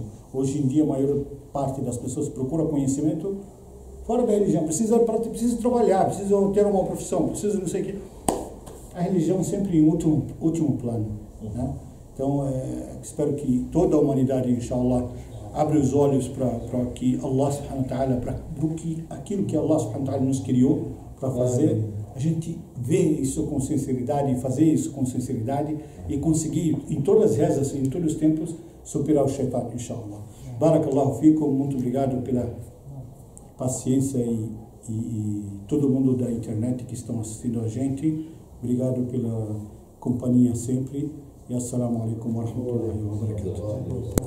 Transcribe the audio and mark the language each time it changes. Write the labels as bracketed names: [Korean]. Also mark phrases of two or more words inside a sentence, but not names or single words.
[Portuguese] Hoje em dia a maior parte das pessoas procura conhecimento fora da religião, precisa trabalhar, precisa ter uma profissão, precisa não sei o que. A religião sempre em último plano, né? Então, espero que toda a humanidade, inshallah, abra os olhos para que [Arabic] الله سبحانه وتعالى, [Portuguese] para aquilo que [Arabic] الله سبحانه وتعالى [Portuguese] nos criou para fazer, a gente vê isso com sinceridade, fazer isso com sinceridade e conseguir, em todas as rezas, em todos os tempos, superar o Shaitan, inshallah. [Arabic] بارك الله فيكم, [Portuguese] muito obrigado pela paciência e todo mundo da internet que estão assistindo a gente. Obrigado pela companhia sempre. [Arabic] E السلام عليكم ورحمة الله وبركاته.